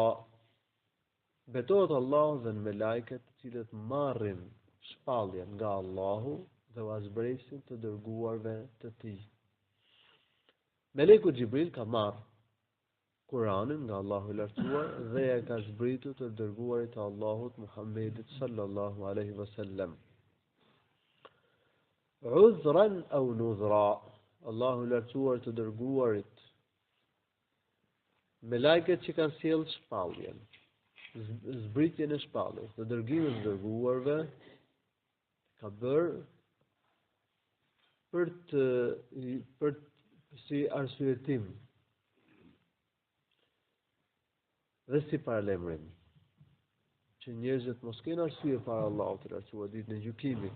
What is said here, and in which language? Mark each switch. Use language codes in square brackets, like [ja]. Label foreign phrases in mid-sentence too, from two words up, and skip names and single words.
[sq] Betohet Allahu dhe në melajket të cilët marrin shpalljen nga Allahu dhe u azbresin të dërguarve të tij. Meleku Xhibril ka marrë Kur'anin nga Allahu i lartësuar dhe ja ka zbritur të dërguarit të Allahut Muhammedit [ar] صلى الله عليه وسلم. عذرا أو نذرا. [sq] Allahu i lartësuar të dërguarit melajket që kanë sjell shpalljen, zbritjen e shpalljes, të dërgimin e dërguarve ka bërë për si arsyetim dhe si paralemrim që njerëzit mos kenë arsye para Allahut të lartësuar ditën e gjykimit.